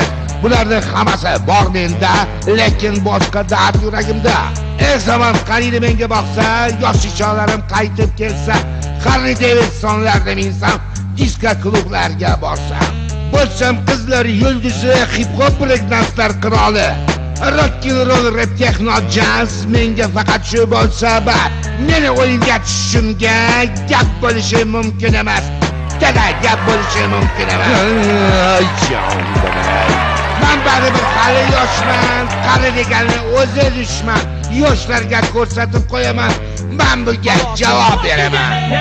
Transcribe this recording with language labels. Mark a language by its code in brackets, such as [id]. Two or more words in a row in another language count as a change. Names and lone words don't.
[uz] Bularning hammasi bor menda, lekin boshqa dard yuragimda. Zaman qariydi menga boqsa, yosh chog'larim qaytib kelsa, Harley Davidsonlarda minsam, disko klublarga borsam, bo'lsam qizlar yulduzi, [en] hip hop [uz] breakdanslar qiroli, [en] rock and roll, rap, techno, jazz [uz] menga faqat shu bo'lsa, meni o'yinga tushishimga gap bo'lishi mumkin emas. Dada, gap bo'lishi mumkin emas. Men baribir hali yoshman, qari deganni o'zi dushman. Yoshlarga ko'rsatib qo'yaman, men bunga javob beraman.